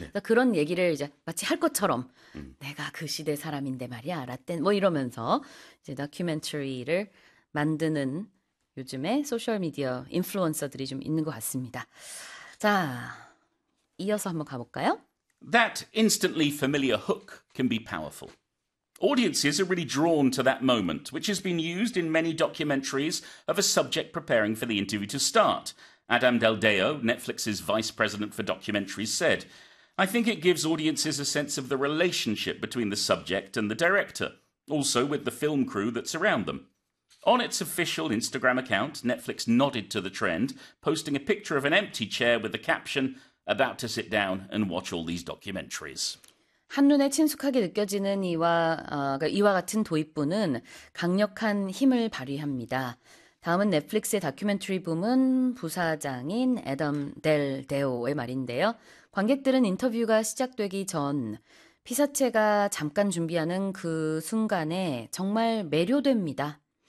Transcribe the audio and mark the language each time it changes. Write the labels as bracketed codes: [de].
[ko] 그래서 그런 얘기를 이제 마치 할 것처럼 내가 그 시대 사람인데 말이야. 라떼는 뭐 이러면서 이제 다큐멘터리를 만드는 요즘에 소셜 미디어 인플루언서들이 좀 있는 것 같습니다. 자, 이어서 한번 가볼까요? [en] That instantly familiar hook can be powerful. Audiences are really drawn to that moment, which has been used in many documentaries of a subject preparing for the interview to start. Adam Del Deo, Netflix's vice president for documentaries, said, I think it gives audiences a sense of the relationship between the subject and the director, also with the film crew that's around them. On its official Instagram account, Netflix nodded to the trend, posting a picture of an empty chair with the caption, about to sit down and watch all these documentaries. [ko] 한눈에 친숙하게 느껴지는 이와 같은 도입부는 강력한 힘을 발휘합니다. 다음은 넷플릭스의 다큐멘터리 부문 부사장인 애덤 델 데오의 말인데요. 관객들은 인터뷰가 시작되기 전 피사체가 잠깐 준비하는 그 순간에 정말 매료됩니다.